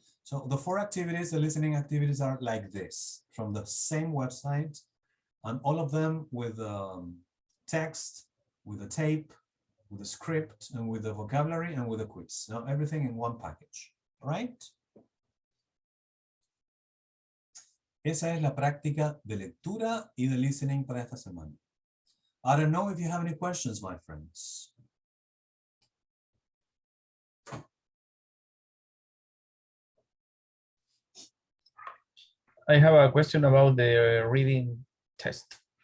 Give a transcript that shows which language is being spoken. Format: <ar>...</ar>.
<en>So the 4 activities, the listening activities are like this, from the same website, and all of them with text, with a tape, with a script, and with the vocabulary and with a quiz. Now everything in one package, right?</en> <es>Esa es la práctica de lectura y de listening para esta semana.</es> <en>I don't know if you have any questions, my friends. I have a question about the reading test.</en>